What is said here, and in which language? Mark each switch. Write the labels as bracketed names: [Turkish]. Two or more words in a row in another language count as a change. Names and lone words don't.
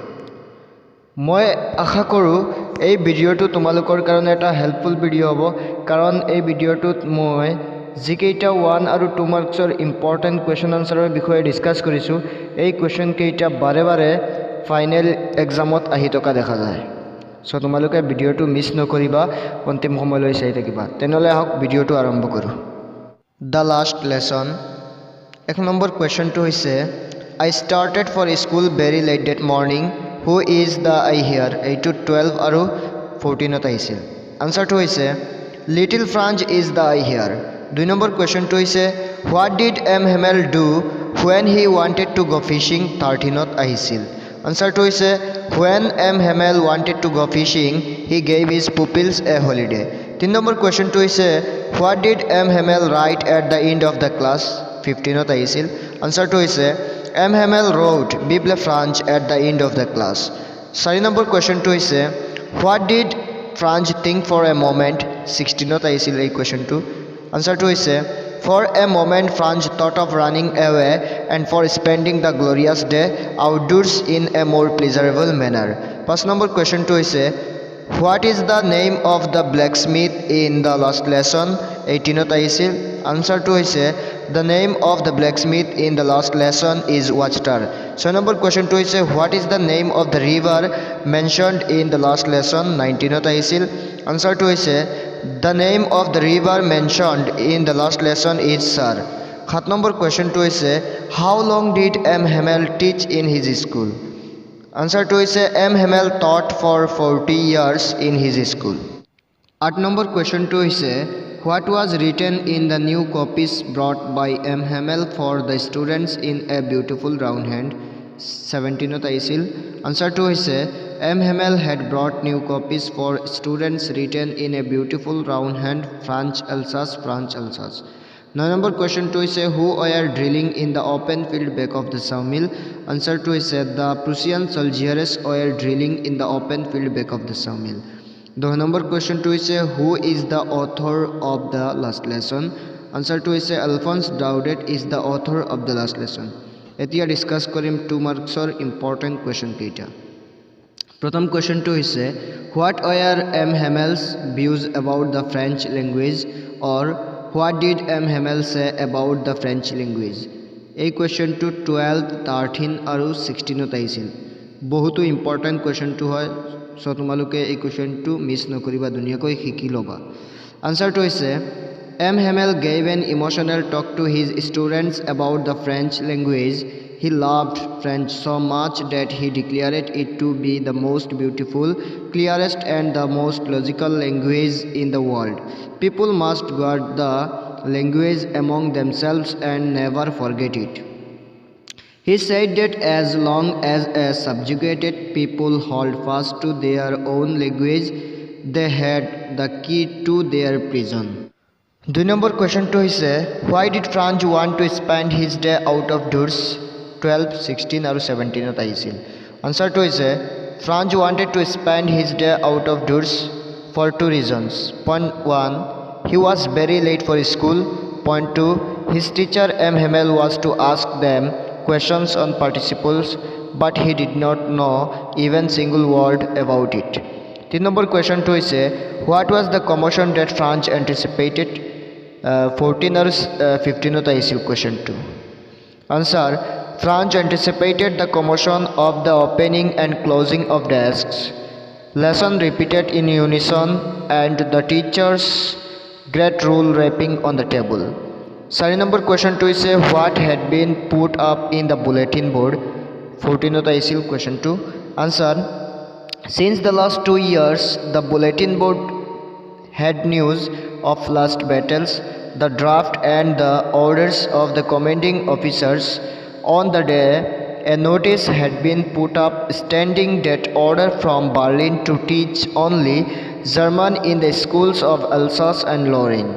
[Assamese] মই আশা কৰোঁ এই ভিডিঅ'টো তোমালোকৰ কাৰণে এটা [English] helpful video' [Assamese] হ'ব, কাৰণ এই ভিডিঅ'টোত মই যিকেইটা 1 আৰু 2 মাৰ্কছৰ [English] important question [Assamese] আনসাৰৰ বিষয়ে ডিছকাছ কৰিছোঁ, এই কুৱেশ্যন কেইটা বাৰে বাৰে ফাইনেল এক্সামত আহি থকা দেখা যায়। সো তোমালোকে ভিডিঅ'টো মিছ নকৰিবা, অন্তিম সময়লৈ চাই থাকিবা। তেনেহ'লে আহক ভিডিঅ'টো আৰম্ভ কৰোঁ। দ্য লাষ্ট লেসন। 1 নম্বৰ কুৱেশ্যনটো হৈছে [English] I started for school very late that morning. Who is the I here? [Assamese] এইটো 12 আৰু 14ত আহিছিল। আনসাৰটো হৈছে [English] Little Franz is the I here. [Assamese] 2 নম্বৰ কুৱেশ্যনটো হৈছে [English] What did M. Hamel do when he wanted to go fishing? [Assamese] 13ত আহিছিল। আনসাৰটো হৈছে When M. [English] Hamel wanted to go fishing, he gave his pupils a holiday. [Assamese] 3 নম্বৰ কুৱেশ্যনটো হৈছে [English] What did M. Hamel write at the end of the class? [Assamese] 15ত আহিছিল। আনসাৰটো হৈছে M. [English] Hamel wrote Bible Franz at the end of the class. [Assamese] 4 নম্বৰ কুৱেশ্যনটো হৈছে [English] What did Franz think for a moment? [Assamese] 16ত আহিছিল এই কুৱেশ্যনটো। আনসাৰটো হৈছে [English] For a moment Franz thought of running away and for spending the glorious day outdoors in a more pleasurable manner. [Assamese] 5 নম্বৰ কুৱেশ্যনটো হৈছে [English] What is the name of the blacksmith in the last lesson? [Assamese] 18ত আহিছিল। আনসাৰটো হৈছে [English] The name of the blacksmith in the last lesson is Watchtower. [Assamese] 6 নম্বৰ কুৱেশ্যনটো হৈছে [English] What is the name of the river mentioned in the last lesson? [Assamese] 19ত আহিছিল। আনসাৰটো হৈছে [English] The name of the river mentioned in the last lesson is Sar. [Assamese] 7 নম্বৰ কুৱেশ্যনটো হৈছে [English] How long did M. Hamel teach in his school? [Assamese] আনসাৰটো হৈছে M. [English] Hamel taught for 40 years in his school. [Assamese] 8 নম্বৰ কুৱেশ্যনটো হৈছে [English] What was written in the new copies brought by M. Hamel for the students in a beautiful round hand? [Assamese] 17ত আহিছিল। আনসাৰটো হৈছে M. [English] Hamel had brought new copies for students written in a beautiful round hand, Franz Alsace. [Assamese] 9 নম্বৰ কুৱেশ্যনটো হৈছে [English] Who were drilling in the open field back of the sawmill? [Assamese] আনসাৰটো হৈছে [English] The Prussian soldiers were drilling in the open field back of the sawmill. [Assamese] 10 নম্বৰ কুৱেশ্যনটো হৈছে [English] Who is the author of the last lesson? [Assamese] আনসাৰটো হৈছে [English] Alphonse Daudet is the author of the last lesson. [Assamese] এতিয়া ডিছকাছ কৰিম 2 মাৰ্কছৰ [English] important question [Assamese] কেইটা। প্ৰথম কুৱেশ্যনটো হৈছে [English] What were M. Hamel's views about the French language? or What did M. Hamel say about the French language? [Assamese] এই কুৱেশ্যনটো 12, 13 আৰু 16ত আহিছিল। বহুতো ইম্পৰ্টেণ্ট কুৱেশ্যনটো হয়, সো তোমালোকে এই কুৱেশ্যনটো মিছ নকৰিবা, ধুনীয়াকৈ শিকি ল'বা। আনসাৰটো হৈছে M. [English] Hamel gave an emotional talk to his students about the French language. He loved French so much that he declared it to be the most beautiful, clearest and the most logical language in the world. People must guard the language among themselves and never forget it. He said that as long as a subjugated people hold fast to their own language, they had the key to their prison. [Assamese] 2 নম্বৰ কুৱেশ্যনটো হৈছে [English] Why did Franz want to spend his day out of doors? [Assamese] 12, 16 আৰু 17ত আহিছিল। আনসাৰটো হৈছে [English] Franz wanted to spend his day out of doors for 2 reasons. Point 1, he was very late for school. Point 2, his teacher M. Hamel was to ask them questions on participles, but he did not know even single word about it. [Assamese] 3 নম্বৰ কুৱেশ্যনটো হৈছে [English] What was the commotion that Franz anticipated? [Assamese] 14 আৰু 15ত আহিছিল কুৱেশ্যনটো। [English] আনসাৰ Franz anticipated the commotion of the opening and closing of desks, lesson repeated in unison, and the teacher's great rule wrapping on the table. [Assamese] 4 নম্বৰ কুৱেশ্যনটো হৈছে [English] What had been put up in the bulletin board? [Assamese] 14ত আহিছিল কুৱেশ্যনটো। [English] আনসাৰ Since the last 2 years, the bulletin board had news of last battles, the draft and the orders of the commanding officers, On the day, a notice had been put up stating that order from Berlin to teach only German in the schools of Alsace and Lorraine.